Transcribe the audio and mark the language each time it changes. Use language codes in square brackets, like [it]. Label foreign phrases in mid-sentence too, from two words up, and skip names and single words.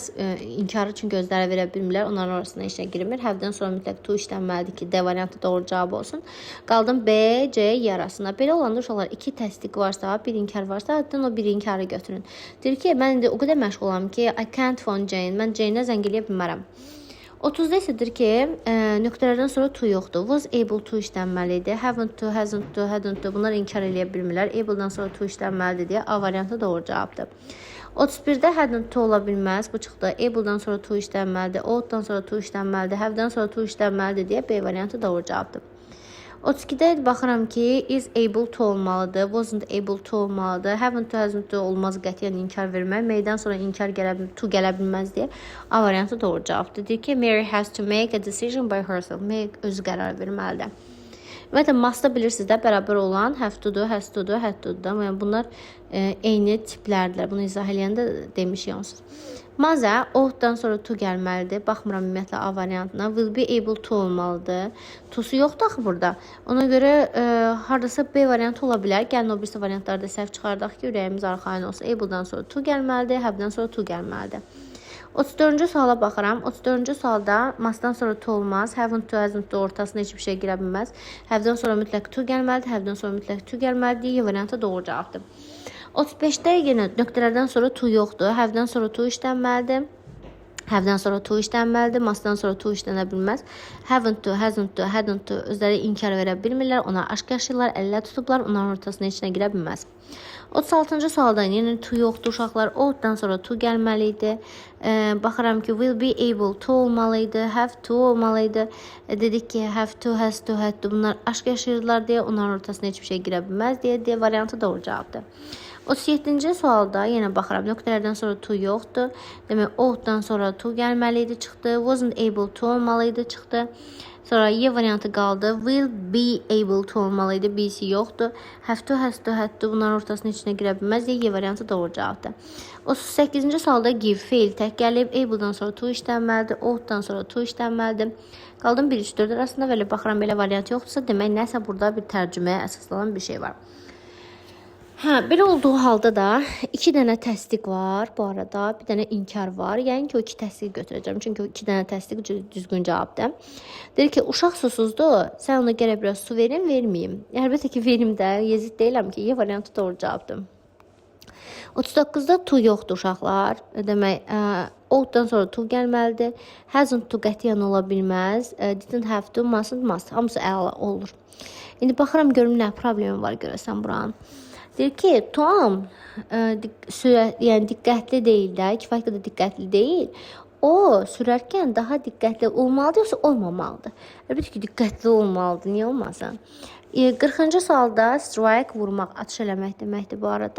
[az] İnkarı üçün gözlərə verə bilmirlər. Onların arasında işə girmir. Have-dən sonra mütləq to işlənməlidir ki, D variantı doğru cavab olsun. Qaldım B, C, Y arasında. Belə olanda uşaqlar 2 təsdiq varsa, bir inkar varsa, addan o bir inkarı götürün. Deyir ki, mən indi o qədər məşğulam ki, [en] I can't phone Jane. [az] Mən Jane-ə zəng eləyə bilmərəm. 30-da isədir ki, nöqtələrdən sonra to yoxdur. [en] Was able to işlənməlidir. Haven't to, hasn't to, hadn't to. [az] Bunlar inkar eləyə bilmirlər. Able-dan sonra to işlənməlidir deyə A variantı doğru cavabdır. 31-də hadn't to ola bilməz. Bu çıxdı. Able-dan sonra to işlənməlidir. Ought-dan sonra to işlənməlidir. Have-dan sonra to işlənməlidir deyə B variantı doğru cavabdır. 32-də baxıram ki, [en] is able to olmalıdır. Wasn't able to olmalıdır. Haven't to, hasn't to [az] olmaz qətiyyən inkar vermək. May'dən sonra inkar to gələ bilməz deyə A variantı doğru cavabdır. Deyir ki, [en] Mary has to make a decision by herself. [az] May özü qərar verməlidir. Ümumiyyətlə, must-da bilirsiniz də, bərabər olan [en] have to do, has to do, had to do. [az] Yəni, bunlar eyni tiplərdirlər. Bunu izah eləyəndə demişik onsuz. Mazə, ought-dan sonra to gəlməlidir. Baxmıram ümumiyyətlə A variantına. [en] Will be able to olmalıdır. [az] To-su yoxdur axı burada. Ona görə haradasa B variantı ola bilər. Gəlin o birisi variantlarda səhv çıxardaq ki, ürəyimiz arxayın olsun. Able-dan sonra to gəlməlidir. Have-dan sonra to gəlməlidir. 34-cü suala baxıram. 34-cü sualda mustdan sonra to olmaz. [en] Haven't to, hasn't to [az] ortasına heç bir şey girə bilməz. Have'dan sonra mütləq to gəlməlidir. Have'dan sonra mütləq to gəlməlidir. Y variantı doğru cavabdır. 35-də yenə nöqtələrdən sonra to yoxdur. Have'dan sonra to işlənməlidir. Have'dan sonra to işlənməlidir. Mustdan sonra to işlənə bilməz. [en] Haven't to, hasn't to, hadn't to [az] özləri inkar verə bilmirlər. Ona aşk yaşayırlar, əllə tutublar. Onların ortasına içinə girə bilməz. 36-cı sualda yenə to yoxdur uşaqlar. Ought-dan sonra to gəlməli idi. Baxıram ki, [en] will be able to [az] olmalı idi. [en] Have to [az] olmalı idi. Dedik ki, [en] have to, has to, had to. [az] Bunlar aşk yaşayırlar deyə onların ortasına heç bir şey girə bilməz deyə D variantı doğru cavabdır. 37-ci sualda yenə baxıram. Nöqtələrdən sonra to yoxdur. Demək, ought-dan sonra to gəlməli idi, çıxdı. [en] Wasn't able to [az] olmalı idi, çıxdı. Sonra Y variantı qaldı. [en] Will be able to [az] olmalı idi. B'si yoxdur. [en] Have to, has to, had to. [az] Bunların ortasının içinə girə bilməz. Y variantı doğru cavabdır. 38-ci sualda [en] give fail [az] tək gəlib. Able'dan sonra to işlənməlidir. Ought-dan sonra to işlənməlidir. Qaldım 1-3-4 arasında belə baxıram, belə variant yoxdursa, demək nəsə burada bir tərcüməyə əsaslanan bir şey var. Belə olduğu halda da 2 dənə təsdiq var bu arada, bir dənə inkar var. Yəni ki, o 2 təsdiqi götürəcəm. Çünki o 2 dənə təsdiq düzgün cavabdır. Deyir ki, uşaq susuzdur, sən ona gərək biraz su verin, verməyim. Əlbəttə ki, verim də, yezid deyiləm ki, Y variantı doğru cavabdır. 39-da to yoxdur uşaqlar. Demək, ought-dan sonra to gəlməlidir. [en] Hasn't to [az] qətiyyən ola bilməz. [en] Didn't have to, mustn't, must. [az] Hamısı əla olur. İndi baxıram, görüm nə problemi var görəsən buranın. Deyir ki, Tom yəni diqqətli deyil də, kifayət qədər diqqətli deyil. O sürərkən daha diqqətli olmalıdır, yoxsa olmamalıdır? Əlbəttə ki, diqqətli olmalıdır, niyə olmasın? 40-cı sualda strike vurmaq, atış eləmək deməkdir bu arada.